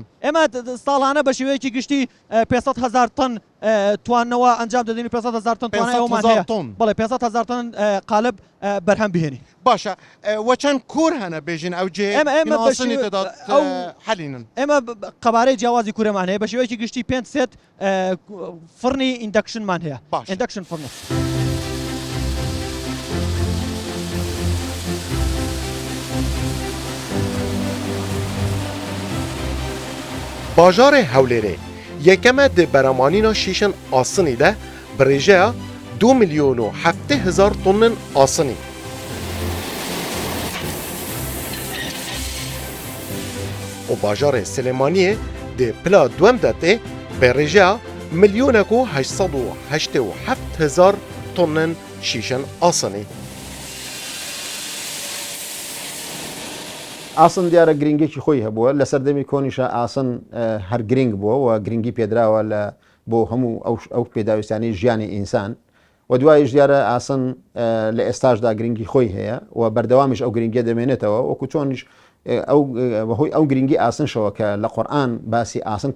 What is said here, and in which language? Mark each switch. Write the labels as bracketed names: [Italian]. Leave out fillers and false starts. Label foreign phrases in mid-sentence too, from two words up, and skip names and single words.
[Central Kurdish] ئێمە ساڵانە بە شێوەیەکی گشتی 500,000 تن توانەوە ئەنجام دەدەین 500,000 تن توانەوەمان هەیە بەڵێ 500,000 تن قالب بەرهەم بهێنی [Kurdish] باشە وە چەند کور هەنە بێژین ئەو جێ ئاسنی تێدا حەلینن [Central Kurdish] ئێمە قەبارەی جیاوازی کوورەمان هەیە بە شێوەیەکی گشتی 500 فڕنی ئیندەکشنمان هەیە ئیندەکشن فڕنە [Kurdish] باژارê Hewlêrê yekeme di beramîna şîşên asînî de bi rêjeya 2,7 tonên asînî. û bajarê Silêmaniyê di pila duem de tê bi rêjeya 1,887 tonên şîşên asînî. [Central Kurdish] ئاسن دیارە گرنگێکی خۆی هەبووە لە سەردەمی کۆنیشە ئاسن هەر گرنگ بووە و گرنگی پێدراوە لە بۆ هەموو ئەو پێداویستانی ژیانی ئینسان و دوایش دیارە ئاسن لە ئێستاشدا گرنگی خۆی هەیە و بەردەوامیش ئەو گرنگیە دەمێنێتەوە وەکو چۆنیش بەهۆی ئەو گرنگی ئاسنشەوە کە لە قورئان باسی ئاسن